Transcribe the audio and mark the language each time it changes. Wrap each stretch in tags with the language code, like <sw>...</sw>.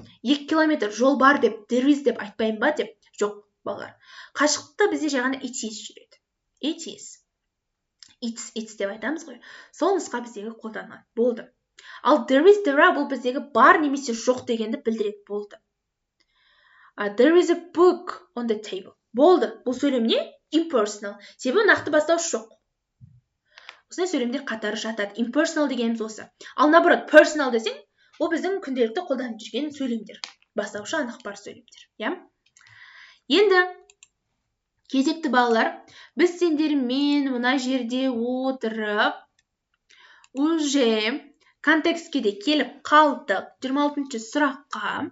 <kk>2 километр жол бар деп, there is деп айтпайын ба деп. Жоқ, балалар. Қашықтықта бізде жаңа it is жүреді.</kk> <en>It is.</en> <kk>It's деп айтамыз ғой. Сол нұсқа біздегі қолданылады. Болды. Ал there is, there are бұл біздегі бар немесе жоқ дегенді білдіреді. Болды.</kk> <en>There is a book on the table.</en> <kk>Болды. Бұл сөйлем не? Impersonal. Себебі нақты бастауыш жоқ. Осындай сөйлемдер қатары жатады. Impersonal дегеніміз осы. Ал</kk> <ru>наоборот,</ru> <kk>personal десең, ол біздің күнделікті қолданып жүрген сөйлемдер. Бастаушы анық бар сөйлемдер. Енді кезекті балалар, біз сендермен мына жерде отырып,</kk> <ru>уже</ru> <kk>контекстке де келіп қалдық 26-шы сұраққа.</kk>